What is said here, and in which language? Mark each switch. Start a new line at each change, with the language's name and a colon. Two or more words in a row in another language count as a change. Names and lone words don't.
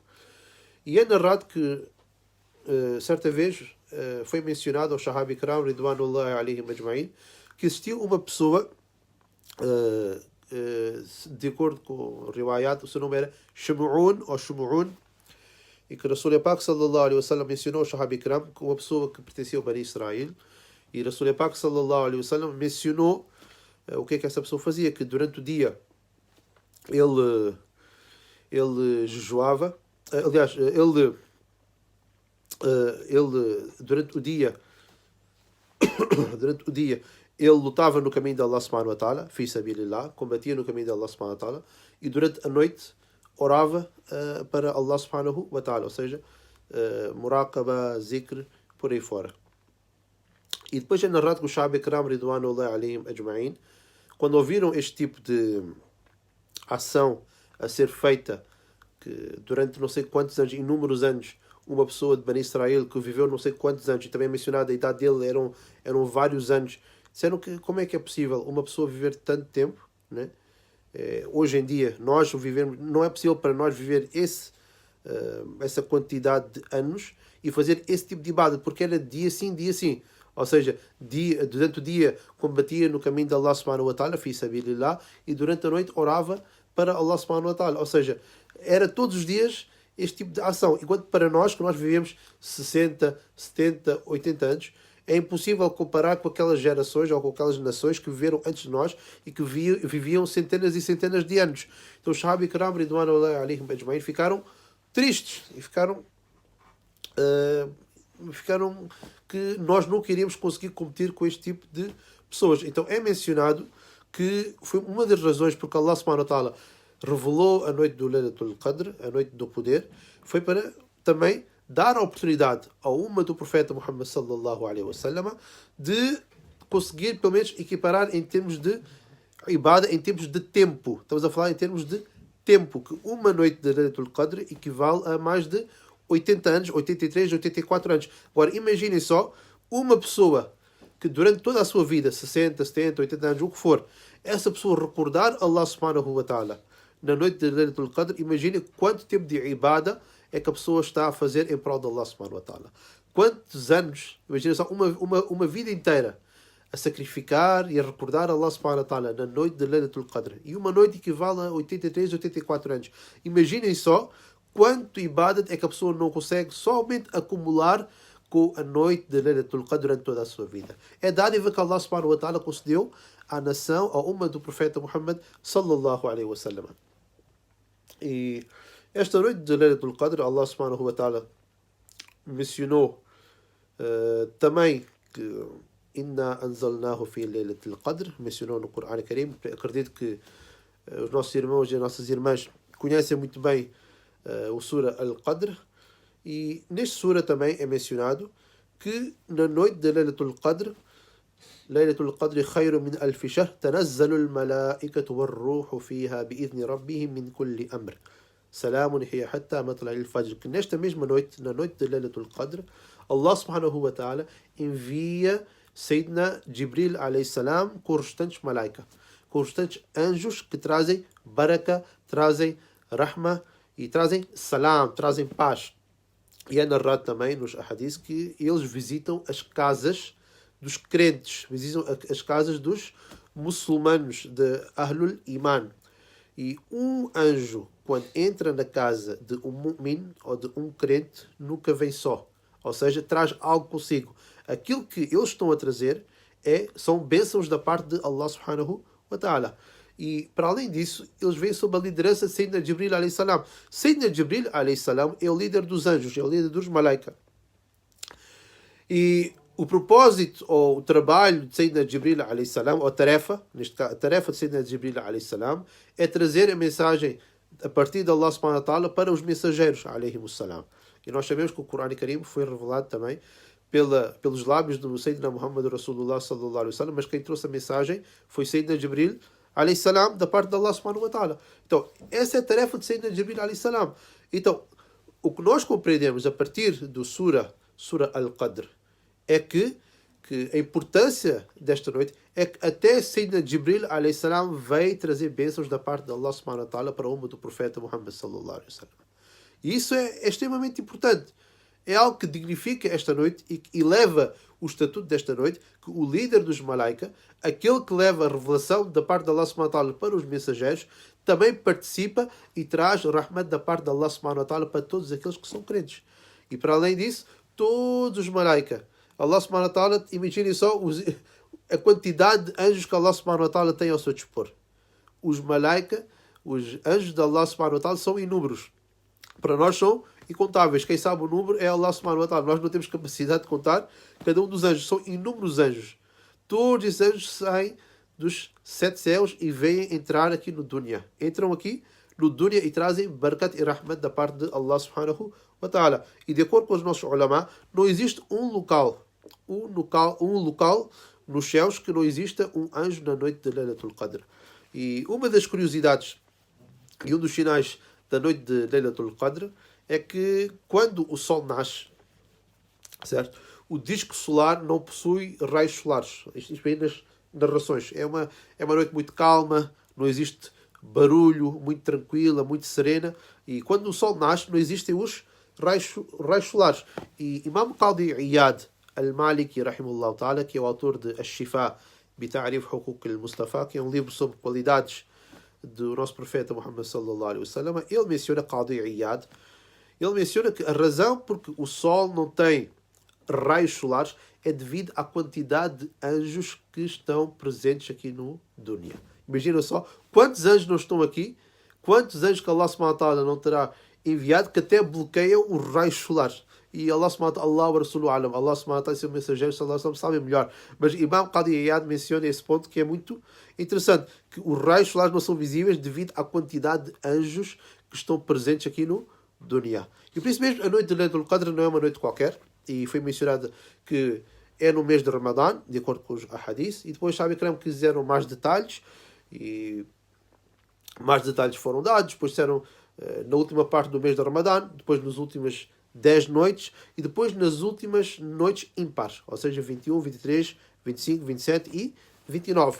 Portuguese: E é narrado que certa vez foi mencionado ao
Arabic: صحابي إكرام رضوان الله عليهم أجمعين
Portuguese: que existiu uma pessoa, de acordo com o riwayat, o seu nome era Shumu'un, e que Rasul Pak
Arabic: صلى الله عليه وسلم
Portuguese: mencionou ao Sahabi Ikram como uma pessoa que pertencia ao Bani Israel, e Rasul Pak
Arabic: صلى الله عليه وسلم
Portuguese: mencionou o que é que essa pessoa fazia, que durante o dia ele jejuava, aliás, ele durante o dia ele lutava no caminho de
Arabic: الله سبحانه وتعالى، في سبيل الله,
Portuguese: combatia no caminho de
Arabic: الله سبحانه وتعالى,
Portuguese: e durante a noite orava para
Arabic: الله سبحانه وتعالى,
Portuguese: ou seja, muraqaba, zikr, por aí fora. E depois é narrado que os
Arabic: صحابة إكرام رضوان الله عليهم أجمعين,
Portuguese: quando ouviram este tipo de ação a ser feita, que durante não sei quantos anos, inúmeros anos, uma pessoa de Bani Israel que viveu não sei quantos anos, e também é mencionado a idade dele eram vários anos, disseram que como é que é possível uma pessoa viver tanto tempo, né? Hoje em dia nós vivemos, não é possível para nós viver essa quantidade de anos e fazer esse tipo de ibadah, porque era dia sim, ou seja, durante o dia combatia no caminho de
Arabic: الله سبحانه وتعالى، في سبيل الله,
Portuguese: e durante a noite orava para
Arabic: الله سبحانه وتعالى,
Portuguese: ou seja, era todos os dias este tipo de ação. Enquanto para nós, que nós vivemos 60, 70, 80 anos, É impossível comparar com aquelas gerações ou com aquelas nações que viveram antes de nós e que viviam centenas e centenas de anos. Então os
Arabic: صحابة كرام رضوان الله عليهم أجمعين
Portuguese: ficaram tristes e ficaram que nós não queríamos conseguir competir com este tipo de pessoas. Então é mencionado que foi uma das razões porque
Arabic: الله سبحانه وتعالى
Portuguese: revelou a noite do Laylatul Qadr, a noite do poder, foi para também dar a oportunidade ao umma do profeta Muhammad
Arabic: صلى الله عليه وسلم
Portuguese: de conseguir pelo menos equiparar em termos de ibada, em termos de tempo. Estamos a falar em termos de tempo, que uma noite de Laylatul Qadr equivale a mais de 80 anos, 83, 84 anos. Agora imaginem só uma pessoa que durante toda a sua vida, 60, 70, 80 anos, o que for, essa pessoa recordar
Arabic: الله سبحانه وتعالى
Portuguese: na noite de Laylatul Qadr, imagine quanto tempo de ibada é que a pessoa está a fazer em prol de
Arabic: الله سبحانه وتعالى.
Portuguese: Quantos anos, imagine só, uma vida inteira a sacrificar e a recordar
Arabic: الله سبحانه وتعالى
Portuguese: na noite de Laylatul Qadr. E uma noite equivale a 83, 84 anos. Imaginem só quanto ibadat é que a pessoa não consegue somente acumular com a noite de Laylatul Qadr durante toda a sua vida. É dádiva que
Arabic: الله سبحانه وتعالى
Portuguese: concedeu à nação, à umma do profeta Muhammad
Arabic: صلى الله عليه وسلم.
Portuguese: E esta noite de Laylatul Qadr,
Arabic: الله سبحانه وتعالى
Portuguese: mencionou também que
Arabic: إنا أنزلناه في ليلة القدر,
Portuguese: mencionou no Corão Karim. Acredito que os nossos irmãos e as nossas irmãs conhecem muito bem o Sura Al-Qadr, e neste Sura também é mencionado que na noite de
Arabic: Laylatul Qadr, ليلة القدر خير من ألف شهر، تنزل الملائكة والروح فيها بإذن ربهم من كل أمر. سلام هي حتى مطلع الفجر.
Portuguese: Que nesta mesma noite, na noite de Laylatul Qadr,
Arabic: الله سبحانه وتعالى
Portuguese: envia
Arabic: سيدنا جبريل عليه السلام
Portuguese: com os restantes malaika, com os restantes anjos que trazem baraka, trazem rahma e trazem salam, trazem paz. E é narrado também nos hadiths que eles visitam as casas dos crentes, visitam as casas dos muçulmanos, de
Arabic: أهل الإيمان.
Portuguese: E um anjo, quando entra na casa de um mu'min ou de um crente, nunca vem só. Ou seja, traz algo consigo. Aquilo que eles estão a trazer são bênçãos da parte de
Arabic: الله سبحانه وتعالى.
Portuguese: E, para além disso, eles vêm sob a liderança de
Arabic: سيدنا جبريل عليه السلام. سيدنا جبريل عليه السلام
Portuguese: é o líder dos anjos, é o líder dos malaika. E o propósito ou o trabalho de
Arabic: سيدنا جبريل عليه السلام,
Portuguese: ou a tarefa, neste caso, a tarefa de
Arabic: سيدنا جبريل عليه السلام,
Portuguese: é trazer a mensagem a partir de
Arabic: الله سبحانه وتعالى
Portuguese: para os mensageiros
Arabic: عليه السلام.
Portuguese: E nós sabemos que o Corão Karim foi revelado também pelos lábios do
Arabic: سيدنا محمد رسول الله صلى الله عليه وسلم,
Portuguese: mas quem trouxe a mensagem foi
Arabic: سيدنا جبريل عليه السلام,
Portuguese: da parte de
Arabic: الله سبحانه وتعالى.
Portuguese: Então, essa é a tarefa de
Arabic: سيدنا جبريل عليه السلام.
Portuguese: Então, o que nós compreendemos a partir do Sura Al-Qadr é que a importância desta noite é que até
Arabic: سيدنا جبريل عليه السلام
Portuguese: veio trazer bênçãos da parte de
Arabic: الله سبحانه وتعالى
Portuguese: para a umma do profeta Muhammad
Arabic: صلى الله عليه وسلم.
Portuguese: E isso é extremamente importante. É algo que dignifica esta noite e que eleva o estatuto desta noite, que o líder dos malaika, aquele que leva a revelação da parte de
Arabic: الله سبحانه وتعالى
Portuguese: para os mensageiros, também participa e traz rahmat da parte de
Arabic: الله سبحانه وتعالى
Portuguese: para todos aqueles que são crentes. E para além disso, todos os malaika,
Arabic: الله سبحانه وتعالى,
Portuguese: imaginem só a quantidade de anjos que
Arabic: الله سبحانه وتعالى
Portuguese: tem ao seu dispor. Os malaika, os anjos de
Arabic: الله سبحانه وتعالى
Portuguese: são inúmeros. Para nós são incontáveis. Quem sabe o número é
Arabic: الله سبحانه وتعالى.
Portuguese: Nós não temos capacidade de contar cada um dos anjos. São inúmeros anjos. Todos esses anjos saem dos 7 céus e vêm entrar aqui no dunya. Entram aqui no dunya e trazem barakat e rahmat da parte de
Arabic: الله سبحانه وتعالى.
Portuguese: E de acordo com os nossos ulama, não existe um local nos céus que não exista um anjo na noite de Laylatul Qadr. E uma das curiosidades e um dos sinais da noite de Laylatul Qadr é que quando o Sol nasce, certo? O disco solar não possui raios solares. Isto vem nas narrações. É uma noite muito calma, não existe barulho, muito tranquila, muito serena. E quando o Sol nasce, não existem os raios solares. E Imam Qadi Iyad al-Maliki,
Arabic: رحمه الله تعالى,
Portuguese: que é o autor de Ash-Shifa Bita'rif Huquq al-Mustafa, que é um livro sobre qualidades do nosso profeta Muhammad
Arabic: صلى الله عليه وسلم,
Portuguese: ele menciona Qadi Iyad. Ele menciona que a razão porque o Sol não tem raios solares é devido à quantidade de anjos que estão presentes aqui no Dunya. Imagina só quantos anjos não estão aqui, quantos anjos que
Arabic: الله سبحانه وتعالى
Portuguese: não terá enviado, que até bloqueiam os raios solares. E
Arabic: الله سبحانه وتعالى، الله ورسوله أعلم، الله سبحانه وتعالى
Portuguese: e seu mensageiro
Arabic: صلى الله عليه وسلم
Portuguese: sabem melhor. Mas Imam Qadi Iyad menciona esse ponto que é muito interessante, que os raios solares não são visíveis devido à quantidade de anjos que estão presentes aqui no Dunya. E por isso mesmo, a noite de Laylatul Qadr não é uma noite qualquer, e foi mencionado que é no mês de Ramadã, de acordo com os hadiths, e depois sabe que quiseram mais detalhes, e mais detalhes foram dados, depois disseram na última parte do mês de Ramadã, depois nas últimas 10 noites, e depois nas últimas noites impares, ou seja, 21, 23, 25, 27 e 29.